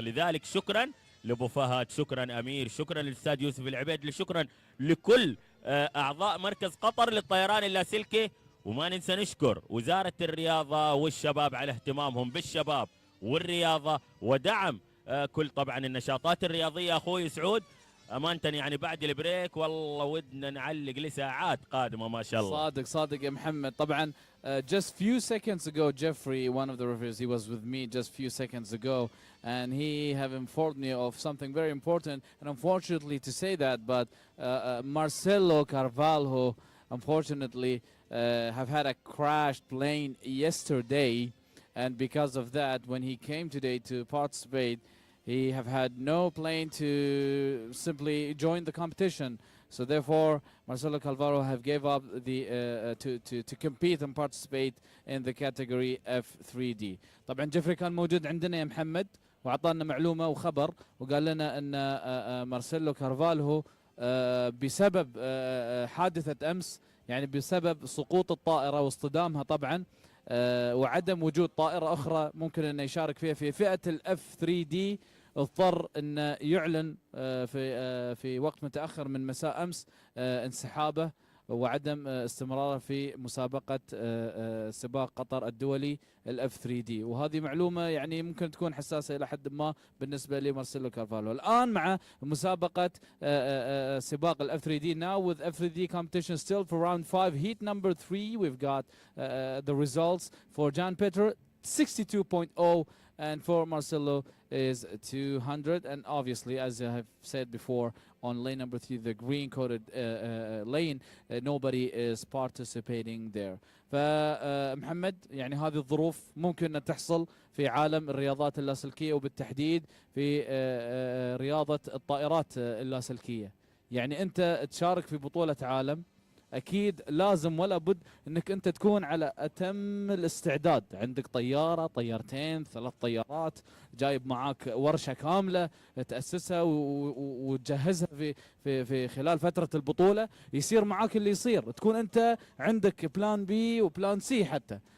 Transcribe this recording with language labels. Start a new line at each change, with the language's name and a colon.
Arabic: لذلك شكرا لابو فهد، شكرا امير، شكرا للاستاذ يوسف العبيد، شكرا لكل اعضاء مركز قطر للطيران اللاسلكي. وما ننسى نشكر وزارة الرياضة والشباب على اهتمامهم بالشباب والرياضة ودعم كل طبعا النشاطات الرياضية. أخوي سعود أمانة يعني بعد البريك والله ودنا نعلق لساعات قادمة ما شاء الله. صادق يا محمد.
English: طبعا just few seconds ago Jeffrey, one of the referees, he was with me just few seconds ago, and he have informed me of something very important, and unfortunately to say that, but Marcelo Carvalho unfortunately have had a crashed plane yesterday, and because of that, when he came today to participate, he have had no plane to simply join the competition. So therefore, Marcelo Calvaro have gave up the to compete and participate in the category F3D.
Arabic: طبعا جيفري كان موجود عندنا يا محمد وعطانا معلومة وخبر وقال لنا أن مارسيلو كارفالهو بسبب حادثة أمس، يعني بسبب سقوط الطائرة واصطدامها طبعا وعدم وجود طائرة أخرى ممكن أن يشارك فيها في فئة الأف 3D، اضطر أن يعلن في وقت متأخر من مساء أمس انسحابه وعدم استمراره في مسابقة سباق قطر الدولي الأف 3D. وهذه معلومة يعني ممكن تكون حساسة إلى حد ما بالنسبة لمارسيلو كارفالو. الآن مع مسابقة سباق الأف 3D
English: now with F3D competition still for round 5 heat number 3 we've got the results for Jan Peter 62.0 and for Marcelo is 200, and obviously as I have said before on lane number 3, the green coated lane, nobody is participating there.
Arabic: فمحمد يعني هذه الظروف ممكن أن تحصل في عالم الرياضات اللاسلكية وبالتحديد في رياضة الطائرات اللاسلكية. يعني أنت تشارك في بطولة عالم، اكيد لازم ولا بد انك انت تكون على اتم الاستعداد، عندك طياره، طيارتين، 3 طيارات، جايب معاك ورشه كامله تاسسها وتجهزها في خلال فتره البطوله، يصير معاك اللي يصير، تكون انت عندك بلان بي وبلان سي حتى.